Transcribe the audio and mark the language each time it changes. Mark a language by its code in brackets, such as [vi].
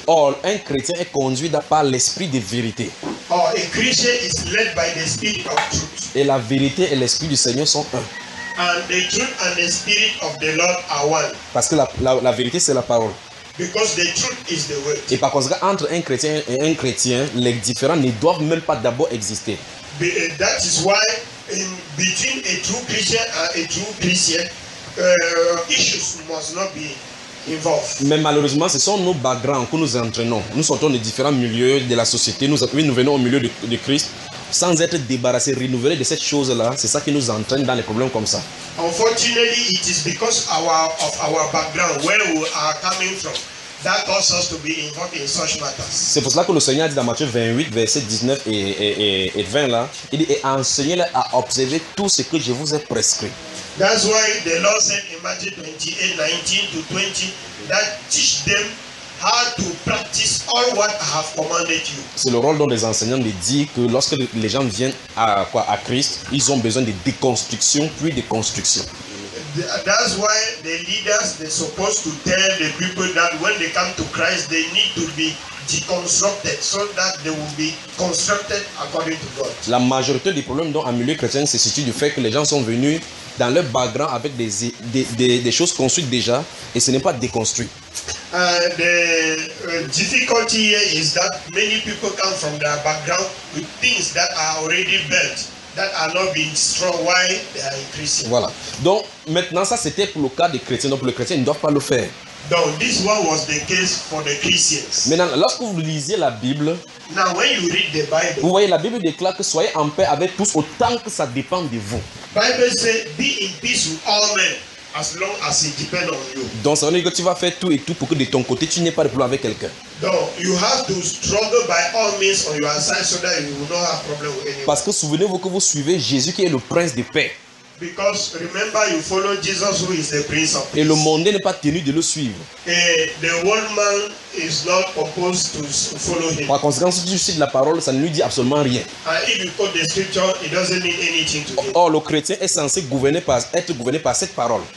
[fr] Or, un chrétien est conduit par l'esprit de vérité. [en] Or a Christian is led by the spirit of truth. [fr] Et la vérité et l'esprit du Seigneur sont un. [en] And the truth and the spirit of the Lord are one. [fr] Parce que la vérité, c'est la parole. [en] Because the truth is the word. [fr] Et par conséquent, entre un chrétien et un chrétien, les différends ne doivent même pas d'abord exister. [en] That is why between a true Christian and a true Christian, issues must not be involved. [fr] Mais malheureusement, ce sont nos backgrounds que nous entraînons. Nous sortons de différents milieux de la société. Nous venons au milieu de Christ sans être débarrassés, renouvelés de cette chose-là. C'est ça qui nous entraîne dans les problèmes comme ça. [en] Unfortunately, it is because of our background, where we are coming from, that causes us to be involved in such matters. [fr] C'est pour cela que le Seigneur dit dans Matthieu 28, versets 19 et 20 là, il dit, et enseignez-les à observer tout ce que je vous ai prescrit. [en] That's why the Lord said in Matthew 28, 19 to 20, that teach them how to practice all what I have commanded you. [fr] C'est le rôle des enseignants de dire que lorsque les gens viennent à Christ, ils ont besoin de déconstruction puis de construction. [en] That's why the leaders, they're supposed to tell the people that when they come to Christ, they need to be deconstructed so that they will be constructed according to God. [fr] La majorité des problèmes dans un milieu chrétien se situe du fait que les gens sont venus dans leur background avec des choses construites déjà et ce n'est pas déconstruit. [en] The difficulty here is that many people come from their background with things that are already built, that are not being destroyed while they are increasing. [fr] Voilà. Donc maintenant ça c'était pour le cas des chrétiens. Donc pour les chrétiens ils ne doivent pas le faire. [en] Donc this one was the case for the Christians. [fr] Maintenant lorsque vous lisez la Bible, [en] now when you read the Bible, [fr] vous voyez la Bible déclare que soyez en paix avec tous autant que ça dépend de vous. [en] Bible says be in peace with all men as long as it depends on you. [fr] Donc ça veut dire que tu vas faire tout et tout pour que de ton côté tu n'aies pas de problème avec quelqu'un. [en] Donc you have to struggle by all means on your side so that you will not have problem with anyone. [fr] Parce que souvenez-vous que vous suivez Jésus qui est le prince de paix. [en] Because remember you follow Jesus who is the Prince of Peace. [fr] Et le monde n'est pas tenu de le suivre. [en] The world man is not supposed to follow him. [fr] Par conséquent, si tu cites la parole, ça ne lui dit absolument rien. [en] And if you quote the scripture, it doesn't mean anything to him. [fr] Or, le chrétien est censé être gouverné par cette parole.